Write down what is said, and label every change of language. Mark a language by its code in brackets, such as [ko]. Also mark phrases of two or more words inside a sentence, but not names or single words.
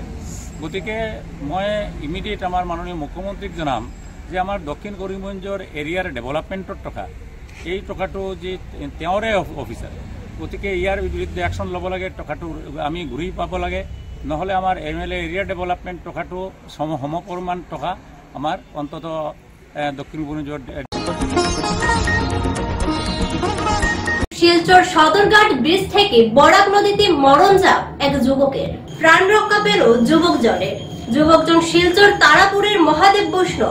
[as] গতিকে মই ইমিডিয়েট আমাৰ মাননীয় মুখ্যমন্ত্ৰীক জনাম যে আমাৰ দক্ষিণ কৰিমগঞ্জৰ [en] area development [as] টকা, এই টকাটো যে তেওঁৰে অফিচাৰ, গতিকে ইয়াৰ বিৰুদ্ধে একশ্যন ল'ব লাগে। টকাটো আমি ঘূৰি পাব লাগে, নহ'লে আমাৰ [en] MLA area development [as] টকাটো সমপৰিমাণ টকা আমাৰ অন্তত দক্ষিণ কৰিমগঞ্জৰ। [bn] শিলচর সদরঘাট ব্রিজ থেকে বরাক নদীতে মরণ যাপ এক যুবকের, প্রাণ রক্ষা পেল যুবকজনের। যুবকজন শিলচর তারাপুরের মহাদেব বৈষ্ণব।